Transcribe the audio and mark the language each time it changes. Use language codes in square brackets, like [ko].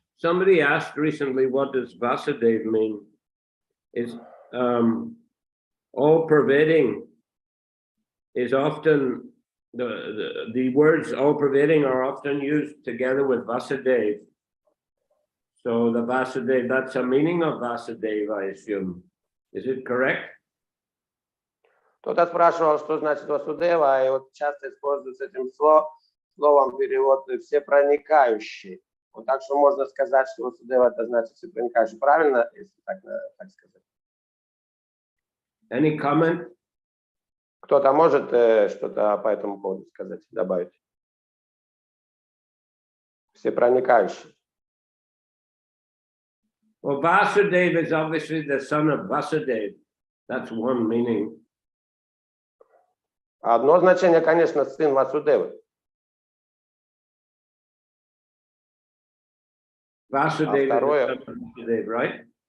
[en] Somebody asked recently, what does Vasudeva mean? Is all-pervading is often the words all-pervading are often used together with Vasudeva. So the Vasudeva, that's a meaning of Vasudeva, I assume. Is it correct? [ru] Кто-то спрашивал, что значит Васудева, и вот часто используется этим словом перевод всепроникающий. Вот так что можно сказать, что Васудева это значит всепроникающий. Правильно, если так сказать? [en] Any comment? [ru] Кто-то может что-то по этому поводу сказать, добавить? Всепроникающий. [en] Well, Vasudeva is obviously the son of Vasudeva. That's one meaning. [ru] Одно значение, конечно, сын Васудевы. [en] Vasudeva is the son of Vasudeva, right?